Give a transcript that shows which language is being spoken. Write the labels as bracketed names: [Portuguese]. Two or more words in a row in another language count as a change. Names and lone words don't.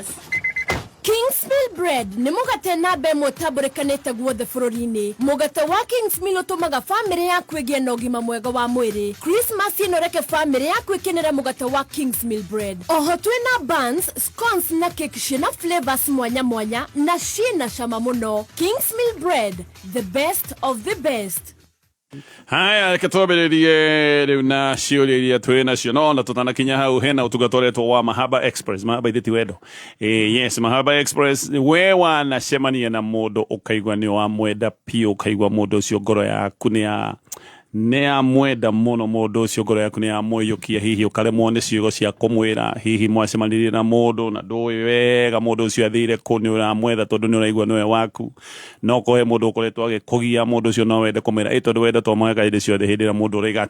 [Kikuyu] King's Mill Bread nĩ mũgate namba ĩmwe ũtambũrĩkanĩte guothe bũrũri-inĩ. Mũgate wa King's Mill ũtũmaga bamĩrĩ yaku ĩgĩe na ũgima mwega wa mwĩrĩ. Christmas ĩno reke bamĩrĩ yaku ĩkenera mũgate wa King's Mill Bread. Oho twĩna [English] buns, scones [Kikuyu] na cake ciĩna flavors mwanya mwanya na ciĩna cama mũno. [English] King's Mill Bread, the best of the best. [Kikuyu] Haya, reke twambĩrĩrie rĩu na ciũria iria twĩ nacio no na tũtanakinya hau hena ũtungata ũretwo wa Mahaba Express. Mahaba ithĩti wendo. Yes, Mahaba Express we wanacemania na mũndũ ũkaigua nĩ wa mwenda piũ ũkaigua mũndũ ũcio ngoro yaku nĩ ya mwenda mũno mũndũ ũcio ngoro yaku nĩ ya mũiyũkia hihi ũkaremwo nĩ ciugo cia kũmwĩra hihi mwacemanirie na mũndũ na ndũĩ wega mũndũ ũcio athire kũ nĩ ũramwetha tondũ nĩ ũraigua nĩwe waku no kũhe mũndũ ũkoretwo agĩkũgia mũndũ ũcio no wende kũmwĩra tondũ wendetwo mwega hĩndĩ ciothe hĩndĩ ĩrĩa mũndũ ũroiga atĩ